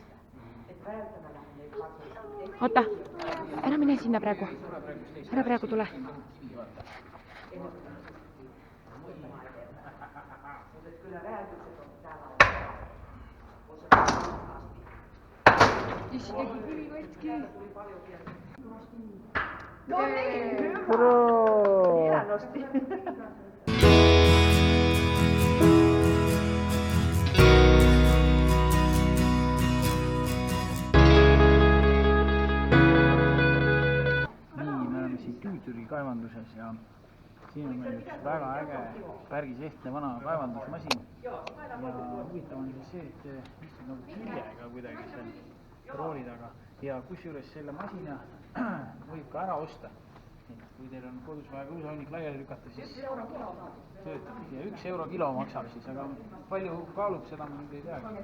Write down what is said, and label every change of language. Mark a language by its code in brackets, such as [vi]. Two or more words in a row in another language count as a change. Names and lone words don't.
[et] Oota, ära mine sinna praegu. Ära praegu tule. Issi tegi kivi katki. [fi] No niin, hyvä. Hienosti. [et] Tüütüri kaevanduses ja siin on meil üks väga äge päris ehtne vana kaevandusmasin ja huvitav on siis see, et istud nagu küljega kuidagi seal rooli taga ja kusjuures selle masina võib ka ära osta, et kui teil on kodus vaja kruusahunnik laiali lükata, siis töötab ja 1 euro kilo maksab siis, aga palju kaalub seda ma nüüd ei tea.